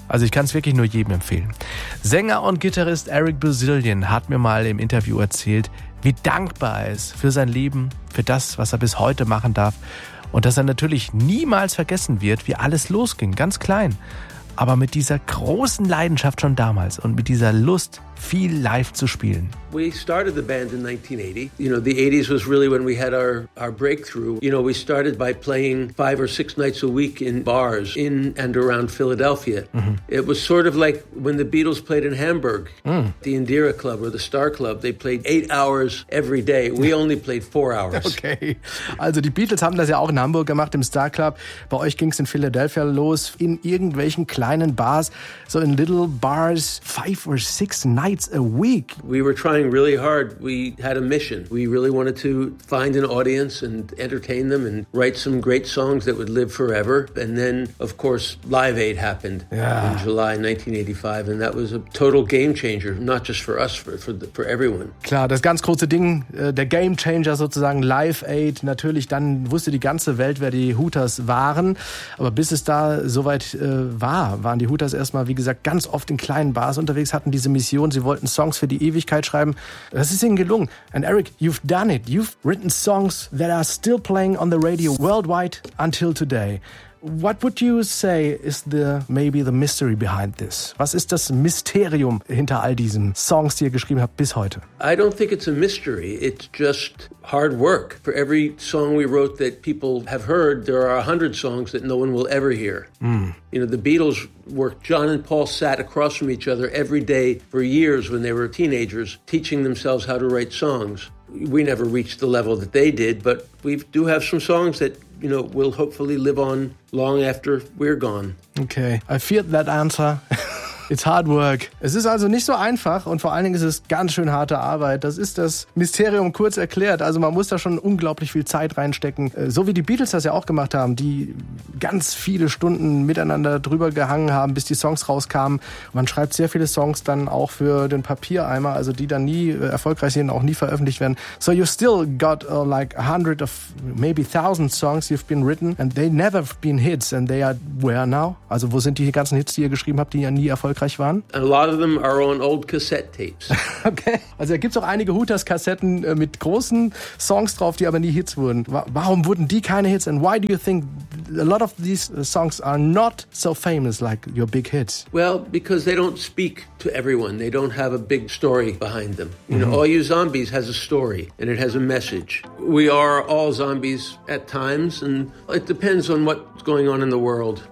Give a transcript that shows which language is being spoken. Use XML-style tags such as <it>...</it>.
<de>Also ich kann es wirklich nur jedem empfehlen. Sänger und Gitarrist Eric Bazilian hat mir mal im Interview erzählt, wie dankbar er ist für sein Leben, für das, was er bis heute machen darf. Und dass er natürlich niemals vergessen wird, wie alles losging, ganz klein. Aber mit dieser großen Leidenschaft schon damals und mit dieser Lust, viel live zu spielen.</de> <en>We started the band in 1980. You know, the 80s was really when we had our breakthrough. You know, we started by playing 5 or 6 nights a week in bars in and around Philadelphia. Mhm. It was sort of like when the Beatles played in Hamburg, the Indira Club or the Star Club. They played 8 hours every day. We only played 4 hours. Okay.</en> <de>Also die Beatles haben das ja auch in Hamburg gemacht, im Star Club. Bei euch ging es in Philadelphia los, in irgendwelchen kleinen Bars, so</de> <en>in little bars, 5 or 6 nights a week. We were trying really hard. We had a mission. We really wanted to find an audience and entertain them and write some great songs that would live forever. And then, of course, Live Aid happened in July 1985. And that was a total game changer, not just for us, for everyone.</en> <de>Klar, das ganz große Ding, der Game Changer sozusagen, Live Aid. Natürlich, dann wusste die ganze Welt, wer die Hooters waren. Aber bis es da soweit war, waren die Hooters erstmal, wie gesagt, ganz oft in kleinen Bars unterwegs, hatten diese Mission. Sie wollten Songs für die Ewigkeit schreiben. Das ist ihnen gelungen.</de> <en>And Eric, you've done it. You've written songs that are still playing on the radio worldwide until today. What would you say is maybe the mystery behind this?</en> <de>Was ist das Mysterium hinter all diesen Songs, die ihr geschrieben habt bis heute?</de> <en>I don't think it's a mystery. It's just hard work. For every song we wrote that people have heard, there are 100 songs that no one will ever hear. Mm. You know, the Beatles worked. John and Paul sat across from each other every day for years when they were teenagers, teaching themselves how to write songs. We never reached the level that they did, but we do have some songs that, you know, will hopefully live on long after we're gone. Okay, I feared that answer. It's hard work.</en> <de>Es ist also nicht so einfach und vor allen Dingen ist es ganz schön harte Arbeit. Das ist das Mysterium kurz erklärt. Also man muss da schon unglaublich viel Zeit reinstecken. So wie die Beatles das ja auch gemacht haben, die ganz viele Stunden miteinander drüber gehangen haben, bis die Songs rauskamen. Man schreibt sehr viele Songs dann auch für den Papiereimer, also die dann nie erfolgreich sind, auch nie veröffentlicht werden.</de> <en>So you still got like 100 of maybe 1000 songs you've been written and they never been hits and they are where now?</en> <de>Also wo sind die ganzen Hits, die ihr geschrieben habt, die ja nie erfolgreich waren?</de> <en>A lot of them are on old cassette tapes.</en> <de>Okay, also da gibt es auch einige Hooters-Kassetten mit großen Songs drauf, die aber nie Hits wurden. Warum wurden die keine Hits?</de> <en>And why do you think a lot of these songs are not so famous like your big hits? Well, because they don't speak to everyone. They don't have a big story behind them. You know, All You Zombies has a story and it has a message. We are all zombies at times and it depends on what's going on in the world.</en>